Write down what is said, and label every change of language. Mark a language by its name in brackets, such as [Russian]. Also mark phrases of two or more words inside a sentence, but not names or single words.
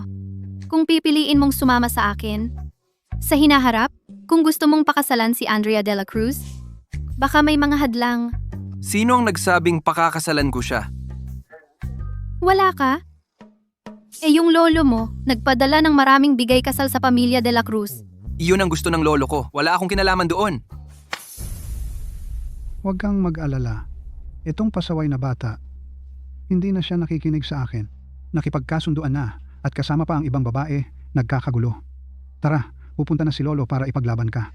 [Filipino] Kung pipiliin mong sumama sa akin, sa hinaharap, kung gusto mong pakasalan si Andrea de la Cruz, baka may mga hadlang. sino ang nagsabing pakakasalan ko siya? Wala ka? Eh yung lolo mo, nagpadala ng maraming bigay kasal sa pamilya de la Cruz. Iyon ang gusto ng lolo ko. Wala akong kinalaman doon. Huwag kang mag-alala. Itong pasaway na bata, hindi na siya nakikinig sa akin. Nakipagkasunduan na at kasama pa ang ibang babae, nagkakagulo. Tara, pupunta na si Lolo para ipaglaban ka.